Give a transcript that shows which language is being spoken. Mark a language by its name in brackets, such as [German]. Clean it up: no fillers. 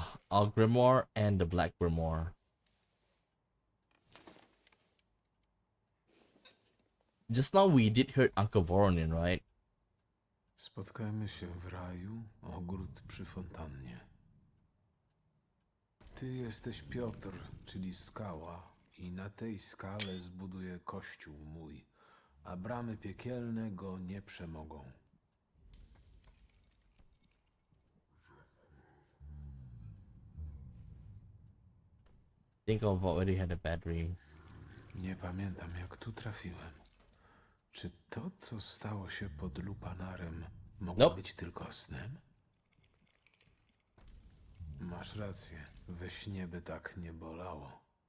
[English] Our Grimoire and the Black Grimoire. Just now we did hurt Uncle Voronin, right? [Polish] Spotkajmy się w raju, ogród przy fontannie. Ty jesteś Piotr, czyli skała, i na tej skale zbuduję kościół mój, a bramy piekielne go nie przemogą. [English] Think I've already had a bad dream. [Polish] Nie pamiętam, jak tu trafiłem. Czy to, co stało się pod lupanarem, mogło być tylko snem? Masz rację. We śnie by tak nie bolało.